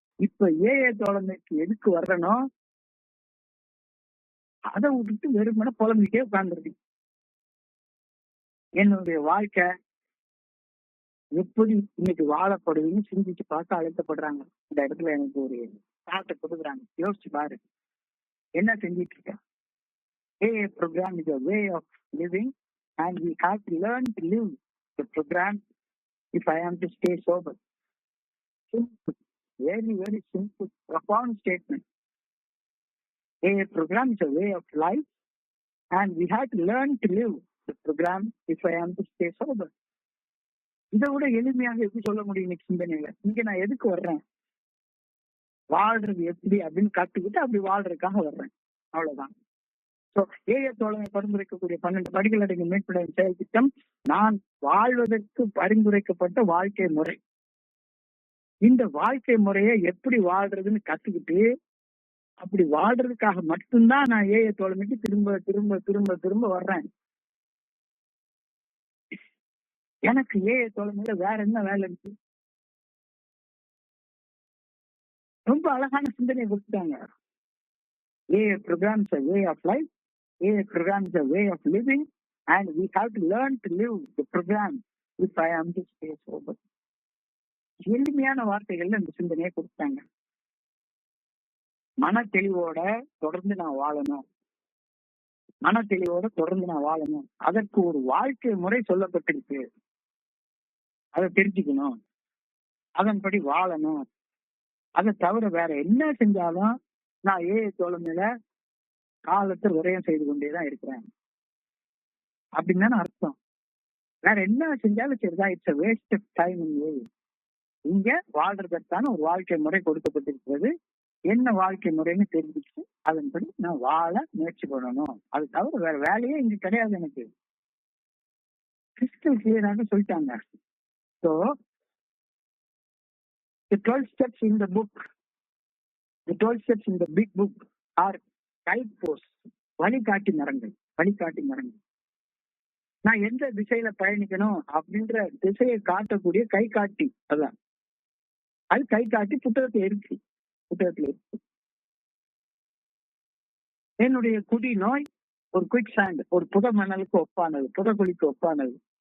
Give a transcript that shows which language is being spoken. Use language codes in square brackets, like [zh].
[ta] இப்ப ஏஏ தோழமைக்கு எதுக்கு வர்றனோ அதை விட்டுட்டு வெறுமனே புலம்பிட்டே உட்கார்ந்துருக்கு. என்னுடைய வாழ்க்கை எப்படி இன்னைக்கு வாழப்படுதுன்னு சிந்திச்சு பார்த்து அழைக்கப்படுறாங்க. இந்த இடத்துல எனக்கு ஒரு தாட்டை கொடுக்குறாங்க, யோசிச்சு பாரு என்ன செஞ்சிட்டு இருக்க. [en] AA program is a way of living and we have to learn to live the program if I am to stay sober. Simple, very, very simple, profound statement. AA program is a way of life and we have to learn to live the program if I am to stay sober. [ta] இதை விட எளிமையாக எப்படி சொல்ல முடியும் இன்னைக்கு சிந்தனையில? இங்க நான் எதுக்கு வர்றேன், வாழ்றது எப்படி அப்படின்னு கத்துக்கிட்டு அப்படி வாழ்றதுக்காக வர்றேன், அவ்வளவுதான். ஏஏ தோழமை பரிந்துரைக்கக்கூடிய 12 படிகள் அடங்கிய மீட்படையும் செயல் திட்டம் நான் வாழ்வதற்கு பரிந்துரைக்கப்பட்ட வாழ்க்கை முறை. இந்த வாழ்க்கை முறையை எப்படி வாழ்றதுன்னு கத்துக்கிட்டு அப்படி வாழ்றதுக்காக மட்டும்தான் நான் ஏஏ தோழமைக்கு திரும்ப திரும்ப திரும்ப திரும்ப வர்றேன். எனக்கு ஏஏ தோழமையில வேற என்ன வேலை இருக்கு? ரொம்ப அழகான சிந்தனை கொடுத்துட்டாங்க. [en] AI program is a way of life. AI program is a way of living, and we have to learn to live the program if I am to stay sober. [ta] எளிமையான வார்த்தைகள்ல இந்த சிந்தனையை கொடுத்தாங்க. மன தெளிவோட தொடர்ந்து நான் வாழணும், மன தெளிவோட தொடர்ந்து நான் வாழணும். அதற்கு ஒரு வாழ்க்கை முறை சொல்லப்பட்டிருக்கு, அதை தெரிஞ்சுக்கணும், அதன்படி வாழணும். அதை தவிர வேற என்ன செஞ்சாலும் நான் ஏஐ தோழமையில காலத்தை விரயம் செய்து கொண்டேதான் இருக்கிறேன் அப்படின்னு தானே அர்த்தம். வேற என்ன செஞ்சாலும் சரிதான், [en] It's waste of time. [ta] இங்க வாழ்றதற்கான ஒரு வாழ்க்கை முறை கொடுக்கப்பட்டிருக்கிறது. என்ன வாழ்க்கை முறைன்னு தெரிஞ்சுச்சு அதன்படி நான் வாழ முயற்சி பண்ணணும். அது தவிர வேற வேலையே இங்க கிடையாது எனக்கு. கிறிஸ்டல் கிளியராக சொல்லிட்டாங்க. [en] so the 12 steps in the book, the 12 steps in the big book are guideposts, [ta] வழிகாட்டி மரங்கள், வழிகாட்டி மரங்கள். நான் எந்த திசையில பயணிக்கணும் அப்படின்ற திசையை காட்டக்கூடிய கை காட்டி. அதான் அது கை காட்டி புத்தகத்துல இருக்கு, புத்தகத்துல இருக்கு. என்னுடைய குடி நோய் ஒரு குயிக் சாண்ட், ஒரு புத மணலுக்கு ஒப்பானது, புதக்குழிக்கு ஒப்பானது.